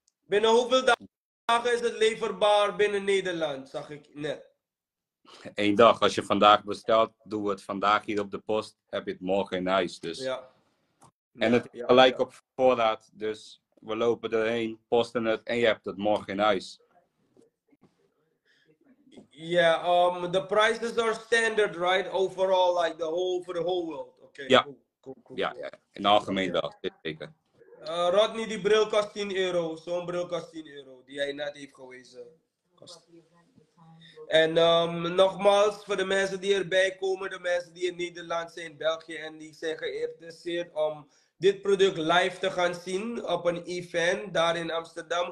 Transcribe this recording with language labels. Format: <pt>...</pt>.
<nl>Binnen hoeveel dagen is het leverbaar binnen Nederland, zag ik net. 1 dag. Als je vandaag bestelt, doen we het vandaag hier op de post. Heb je het morgen in huis. Dus. Ja. En Ja, het is ja, gelijk ja. op voorraad. Dus we lopen erheen, posten het en je hebt het morgen in huis.</nl> <en>Yeah, the prices are standard, right? Overall, like for the whole world. Okay,</en> <nl>Ja.</nl> <en>cool.</en> <nl>Ja, ja, in het algemeen wel. Zeker. Rodney, die bril kost 10 euro. Zo'n bril kost 10 euro, die hij net heeft gewezen. En nogmaals, voor de mensen die erbij komen, de mensen die in Nederland zijn, België en die zijn geïnteresseerd om dit product live te gaan zien op een event daar in Amsterdam.</nl>